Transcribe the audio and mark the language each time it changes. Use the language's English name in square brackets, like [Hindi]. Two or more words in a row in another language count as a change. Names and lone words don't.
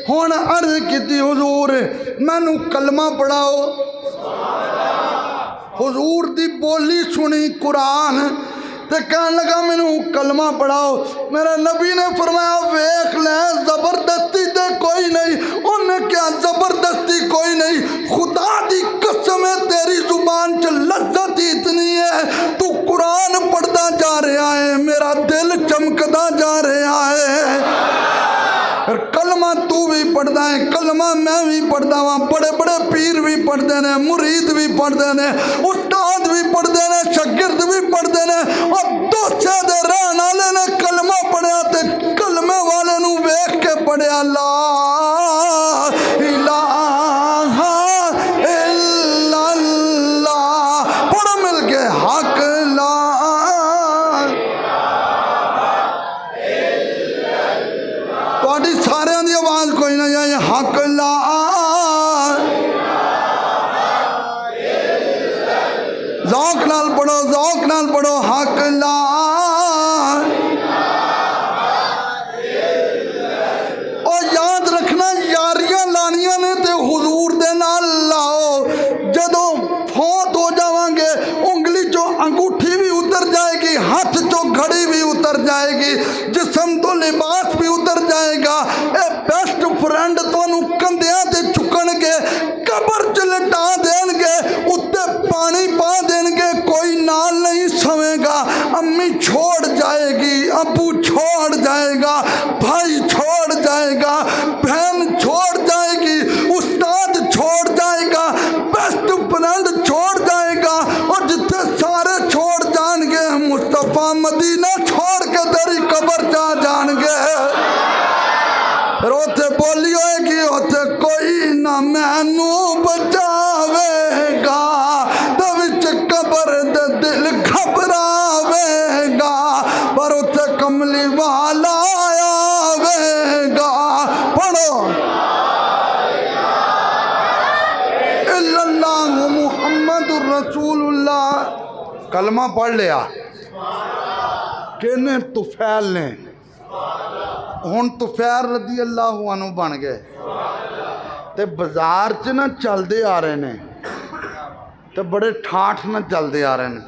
[Punjabi] ہن عرض کیتی حضور مینوں کلمہ پڑھاؤ. حضور دی بولی سنی قرآن تے کہنے لگا مینوں کلمہ پڑھاؤ. میرے نبی نے فرمایا ویکھ لے زبردستی تے کوئی نہیں. انہیں کیا زبردستی کوئی نہیں, خدا دی قسم ہے تیری زبان چ لذت اتنی ہے, [Urdu] تو قرآن پڑھتا جا رہا ہے, میرا دل چمکتا جا رہا ہے. کلمہ تو بھی پڑھتا ہے, کلمہ میں بھی پڑھتا ہوں, بڑے بڑے پیر بھی پڑھتے ہیں, مرید بھی پڑھتے ہیں, استاد بھی پڑھتے ہیں, شاگرد بھی پڑھتے ہیں. [Punjabi] اور دوسرے دے رہن والے نے کلمہ پڑھیا تے کلمے والے نو ویکھ کے پڑھیا [Arabic] لا الہ الا اللہ. [Punjabi] پڑھو مل کے حق لا. تہاڈی سارے دی آواز کوئی نہ جائے, حق لا. ذوق نال پڑھو, ذوق نال پڑھو, حق لا. اور یاد رکھنا یاریاں لانیاں نے تے حضور دے نال لاؤ. جدوں فوت ہو جاواں گے انگلی چو انگوٹھی بھی اتر جائے گی, ہاتھ چو گھڑی بھی اتر جائے گی, جسم تو لباس بھی اتر جائے گا. اے [English] best friend [Punjabi] تانوں کندھیاں تے چکن گے, قبر چ لٹا دین گے, اتے پانی پا دین گے, کوئی نال نہیں سوے گا. امی چھوڑ جائے گی, ابو چھوڑ جائے گا, بھائی چھوڑ جائے گا, بہن چھوڑ جائے گی, استاد چھوڑ جائے گا, [English] best friend [Punjabi] چھوڑ جائے گا. اور جتنے سارے چھوڑ جان گے مصطفیٰ مدینہ چھوڑ کے تیری قبر جا جان گے. روتے بولی ہوئے گی ہوتے کوئی نہ مینوں بچاوے گا, وچ قبر دے دل گھبراوے گا, پر اوتھے کملی والا آوے گا. [Arabic] پڑھو الا اللہ محمد رسول اللہ. [Punjabi] کلمہ پڑھ لیا کہنے طفیل نے, ہن طفیل [Arabic] رضی اللہ عنہ [Punjabi] بن گئے تے بازار چ نہ چلدے آ رہے نے تے بڑے ٹھاٹھ نہ چلدے آ رہے نے.